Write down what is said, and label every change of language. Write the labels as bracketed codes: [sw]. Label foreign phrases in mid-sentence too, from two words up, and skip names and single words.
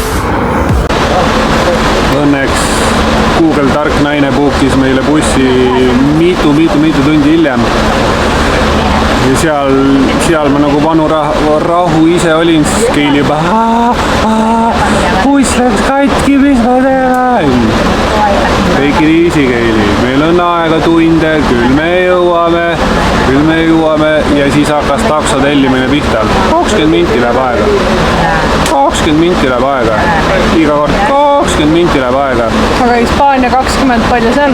[et] Õnneks Google tark naine puukis meile bussi mitu tundi hiljem. Ja seal ma nagu vanu rahu ise olin, siis keili juba buss läks katki, mis ma teen? [en] Take it easy, [et] Keili, meil on aega tunde, küll me jõuame ja siis hakkas takso tellimine pihta. 20 minti läheb aega. Iga kord 20 minti läheb aega. Aga Hispaania 20, palju see on?